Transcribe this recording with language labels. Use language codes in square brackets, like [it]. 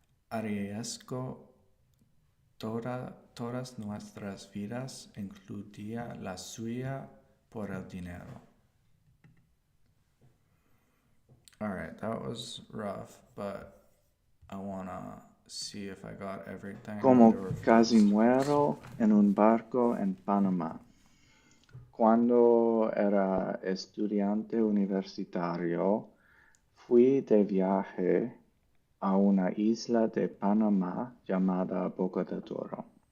[es] Arriesgó todas nuestras vidas, incluida la suya, por el dinero. [en] Alright, that was rough, but I wanna see if I got everything. [es] Como [en] There were [es] casi [en] first. [es] muero en un barco en Panamá. Cuando era estudiante universitario, fui de viaje a una isla de Panamá llamada Boca de Toro.